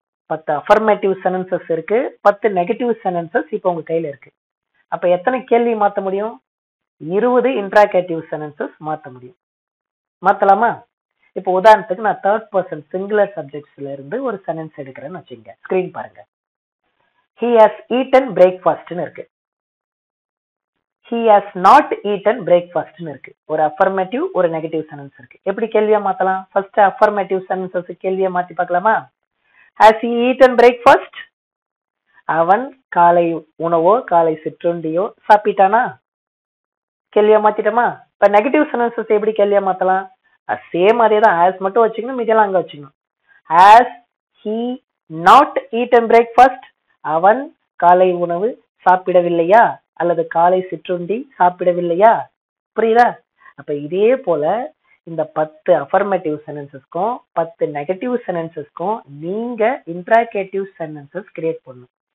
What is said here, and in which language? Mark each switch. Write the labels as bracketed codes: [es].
[ta] 10 affirmative sentences இருக்கு, 10 negative sentences இப்போ உங்க கையில இருக்கு. அப்ப எத்தனை கேள்வி மாத்த முடியும்? 20 இன்ட்ராகேட்டிவ் சென்டென்சஸ் மாத்த முடியும். மாத்தலாமா? இப்போ உதாரணத்துக்கு நான் தேர்ட் பர்சன் சிங்குலர் சப்ஜெக்ட்ஸ்ல இருந்து ஒரு சென்டென்ஸ் எடுக்கிறேன்னு வச்சுங்க. ஸ்கிரீன் பாருங்க. [en] he has eaten breakfastன்னு [ta] இருக்கு. [en] he has not eaten breakfastன்னு இருக்கு. [ta] ஒரு அஃபர்மேட்டிவ் ஒரு நெகட்டிவ் சென்டென்ஸ் இருக்கு. எப்படி கேள்வியா மாத்தலாம்? ஃபர்ஸ்ட் அஃபர்மேட்டிவ் சென்டென்சஸ் கேள்வியா மாத்தி பார்க்கலாமா? [en] has he eaten breakfast? [ta] அவன் காலை உணவோ காலை சிற்றுண்டியோ சாப்பிட்டானா? கேள்வியா மாத்திட்டோமா? இப்ப நெகட்டிவ் சென்டென்சஸ் எப்படி கேள்வியா மாத்தலாம்? சேம் அதே தான். as மட்டும் வச்சுக்கணும், மீதியெல்லாம் அங்க வச்சுக்கணும். [en] has he not eaten breakfast? [ta] அவன் காலை உணவு சாப்பிடவில்லையா அல்லது காலை சிற்றுண்டி சாப்பிடவில்லையா? புரியுதா? அப்ப இதே போல இந்த 10 அஃபர்மேட்டிவ் சென்டென்சஸ்க்கும் 10 நெகட்டிவ் சென்டென்சஸ்க்கும் நீங்க இன்ட்ராகேட்டிவ் சென்டென்சஸ் கிரியேட் பண்ணணும்.